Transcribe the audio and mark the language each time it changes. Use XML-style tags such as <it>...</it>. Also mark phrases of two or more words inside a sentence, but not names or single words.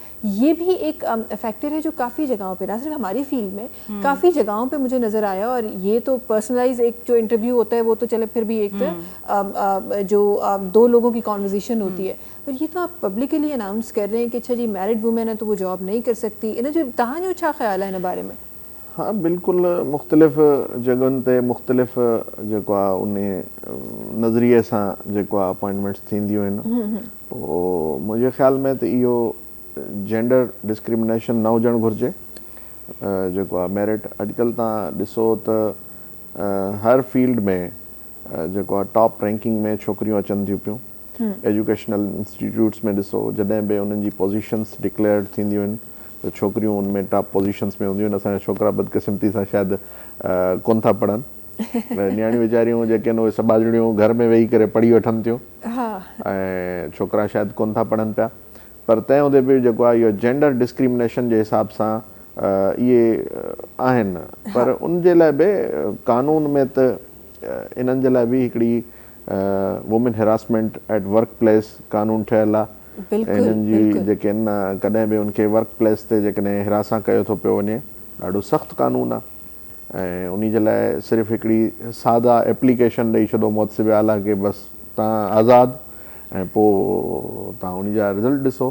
<hi>ये भी एक फैक्टर है जो काफ़ी जगहों पे, ना सिर्फ हमारी फील्ड में, काफ़ी जगहों पे मुझे नज़र आया। और ये तो पर्सनलाइज एक जो इंटरव्यू होता है वो तो चले फिर भी एक जो दो लोगों की कॉन्वर्जेसन होती है, पर ये तो आप</hi> <en>publicly announce</en> <hi>कर रहे हैं कि अच्छा जी</hi> <en>married women</en> <hi>है तो वो जॉब नहीं कर सकती, इन्हें जो तहां जो अच्छा ख्याल है इन बारे में। हाँ बिल्कुल,</hi> <sd>मुख़्तलिफ़ जगहनि ते मुख़्तलिफ़ जेको आहे उन नज़रिए सां जेको आहे अपॉइंटमेंट्स थींदियूं आहिनि। पोइ मुंहिंजे ख़्याल में त इहो</sd> <en>gender discrimination</en> <sd>न हुजणु घुरिजे। जेको आहे मेरिट, अॼुकल्ह तव्हां ॾिसो त हर फील्ड में जेको आहे</sd> <en>top ranking</en> <sd>में छोकिरियूं अचनि थियूं पियूं।</sd> <en>educational institutes</en> <sd>में ॾिसो, जॾहिं बि उन्हनि जी पोज़ीशन्स डिक्लेयर थींदियूं आहिनि तो छोकिरियूं उनमें</sd> <en>top positions</en> <sd>में हूंदियूं आहिनि। असांजा छोकिरा बदकिस्मती सां शायदि कोन था पढ़नि, नियाणियूं वीचारियूं जेके आहिनि उहे सॿाजड़ियूं घर में वेही करे पढ़ी वठनि थियूं, ऐं छोकिरा शायदि कोन था पढ़नि पिया। पर तंहिं हूंदे बि जेको आहे इहो</sd> <en>gender discrimination</en> <sd>जे हिसाब सां इहे आहिनि, पर उन जे लाइ बि कानून में त इन्हनि जे लाइ बि हिकिड़ी</sd> <en>women harassment at work place</en> <sd>कानून ठहियलु आहे। इन्हनि जी जेके आहिनि कॾहिं बि उनखे</sd> <en>work place</en> <sd>ते जेकॾहिं हिरासा कयो थो पियो वञे, ॾाढो सख़्तु कानून आहे। ऐं उन जे लाइ सिर्फ़ु हिकिड़ी सादा एप्लीकेशन ॾेई छॾो मुअत्सिब आला के बसि तव्हां आज़ादु, ऐं पोइ तव्हां उन जा रिज़ल्ट ॾिसो।</sd>